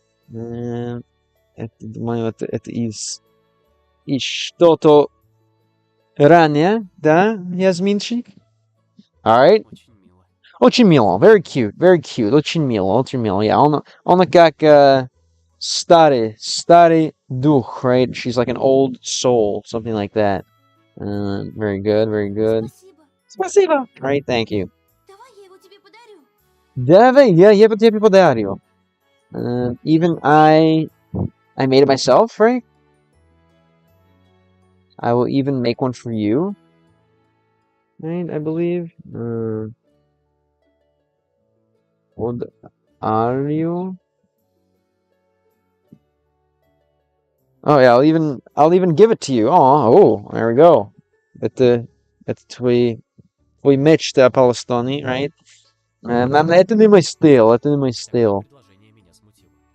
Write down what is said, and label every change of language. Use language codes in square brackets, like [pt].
[ru] Это, думаю, это из что-то ранее, да, Язминчик? [en] Alright. [ru] Очень мило. Очень мило. [en] Very cute. Very cute. Очень мило. [ru] Yeah, он как старый дух, right? [en] She's like an old soul, something like that. Very good. [ru] Спасибо. [en] Спасибо. Right, thank you. [ru] Давай я его тебе подарю. Давай, я тебе подарю. [en] Even I made it myself, right? I will even make one for you. Right, I believe. What are you? Oh yeah, I'll even give it to you. Oh, there we go. [ru] Это твой меч Палестины, right? Это не мой стиль. Предложение меня смутило.